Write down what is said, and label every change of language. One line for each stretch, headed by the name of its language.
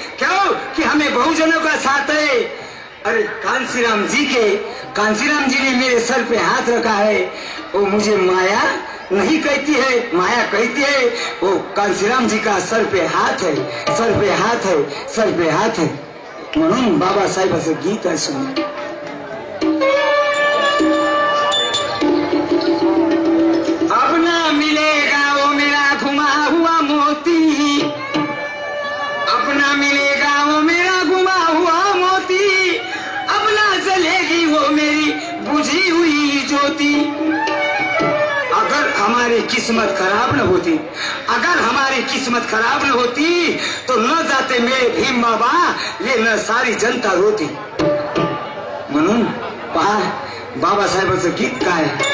Hindi: क्यों कि हमें बहुजनों का साथ है. अरे कांसीराम जी ने मेरे सर पे हाथ रखा है. वो मुझे माया नहीं कहती है, माया कहती है. वो कांसीराम जी का सर पे हाथ है, सर पे हाथ है, सर पे हाथ है.
Marathi: म्हणून बाबासाहेबाचं गीत आहे.
Hindi: सुन अब ना मिलेगा वो मेरा घुमा हुआ मोती, अब ना मिलेगा वो मेरा घुमा हुआ मोती. अब ना जलेगी वो मेरी बुझी हुई ज्योति. अगर हमारी किस्मत खराब न होती, अगर हमारी किस्मत खराब न होती तो न जाते मेरे भीम बाबा, ये न सारी जनता रोती.
Marathi: म्हणून पहा बाबासाहेबाचं गीत काय.